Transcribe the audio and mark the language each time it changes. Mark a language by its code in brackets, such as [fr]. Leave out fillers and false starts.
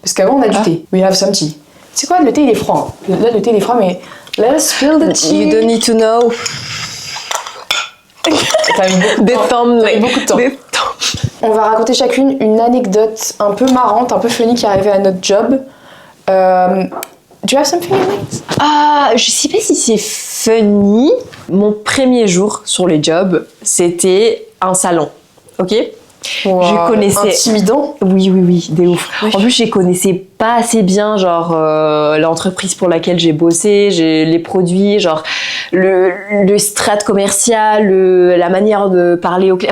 [fr] Parce qu'avant, on a du thé. [en] We have some tea. [fr] C'est quoi, le thé, il est froid. Là, le thé, il est froid, mais [en] let's spill the tea. You don't need to know. [fr] T'as eu Des temps, beaucoup de temps. On va raconter chacune une anecdote un peu marrante, un peu funny qui est arrivée à notre job. [en] Do you have something in mind? [fr] Ah, je sais pas si c'est funny. Mon premier jour sur le job, c'était un salon, ok? Wow, je connaissais... Intimidant. Oui, des ouf. Oui. En plus, je les connaissais pas assez bien, genre l'entreprise pour laquelle j'ai bossé, les produits, genre le strat commercial, la manière de parler aux clients.